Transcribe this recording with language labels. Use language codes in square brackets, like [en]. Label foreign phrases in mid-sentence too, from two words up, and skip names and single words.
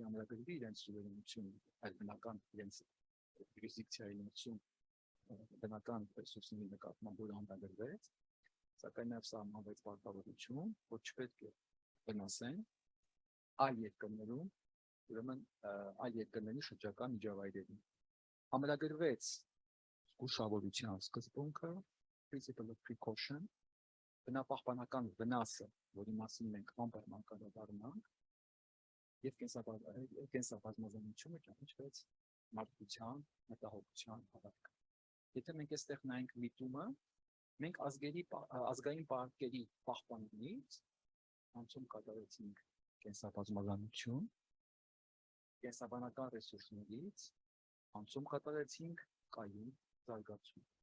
[hy] ամրագրվի իրենց սուվերենությունը, այդ բնական իրենց յուրիսդիկցիայի ներսում բնական ռեսուրսների նկատմամբ որ ամրագրվեց, սակայն նաև սահմանվեց պարտավորություն, որ չպետք է վնասեն այլ երկրներում, ուրեմն այլ երկրների շրջակա միջավայրերին։ Ամրագրվեց զգուշավորության սկզբունքը, [en] principle of precaution, [hy] բնապահպանական վնասը, որի մասին մենք անպայման կանդրադառնանք, եւ կենսաբազմազանությունը ճանաչվեց մարդկության, մտահոգության հավատքը։ Եթե մենք այստեղ նայենք միտումը, մենք ազգային պարկերի պահպանումից անցում կատարեցինք կենսաբազմազանություն, կենսաբանական ռեսուրսներից անցում կատարեցինք կայուն զարգացում։